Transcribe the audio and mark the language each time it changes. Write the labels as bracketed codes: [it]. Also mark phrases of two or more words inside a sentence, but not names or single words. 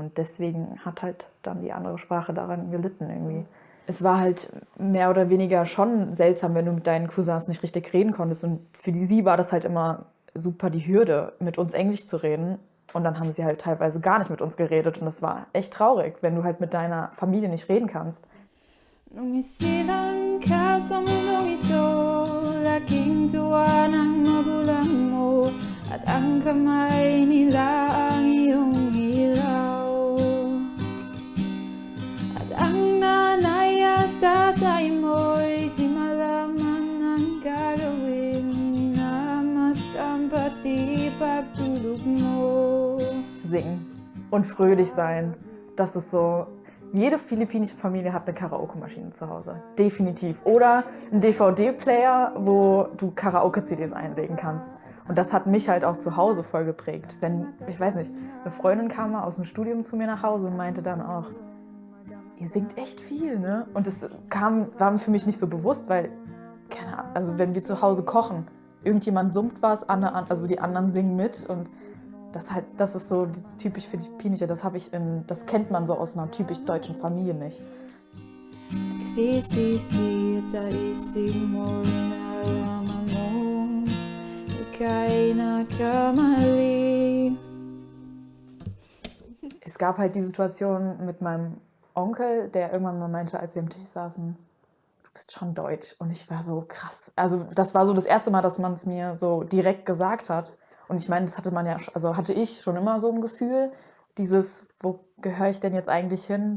[de] Und deswegen hat halt dann die andere Sprache daran gelitten irgendwie. Es war halt mehr oder weniger schon seltsam, wenn du mit deinen Cousins nicht richtig reden konntest. Und für sie war das halt immer super die Hürde, mit uns Englisch zu reden. Und dann haben sie halt teilweise gar nicht mit uns geredet. Und das war echt traurig, wenn du halt mit deiner Familie nicht reden kannst. [tl] Nung isilang ka sa mundong ito, laking tuwa ng magulang mo, at ang kamay nila ang iyong ilaw. At ang nanay at tatay mo'y di malaman ang gagawin, minamasdan pati pagtulog mo. [de] Singen und fröhlich sein, das ist so. Jede philippinische Familie hat eine Karaoke-Maschine zu Hause. Definitiv. Oder einen DVD-Player, wo du Karaoke-CDs einlegen kannst. Und das hat mich halt auch zu Hause voll geprägt. Wenn, ich weiß nicht, eine Freundin kam mal aus dem Studium zu mir nach Hause und meinte dann auch, ihr singt echt viel, ne? Und das war für mich nicht so bewusst, weil, keine Ahnung, also wenn wir zu Hause kochen, irgendjemand summt was, also die anderen singen mit, und das ist so das typisch Philippinische, das kennt man so aus einer typisch deutschen Familie nicht. [tl] Nagsisisi at sa isip mo, nalaman mo, ika'y nagkamali. [de] Es gab halt die Situation mit meinem Onkel, der irgendwann mal meinte, als wir am Tisch saßen, du bist schon deutsch. Und ich war so krass. Also das war so das erste Mal, dass man es mir so direkt gesagt hat. Und ich meine, das hatte ich schon immer so ein Gefühl, wo gehöre ich denn jetzt eigentlich hin?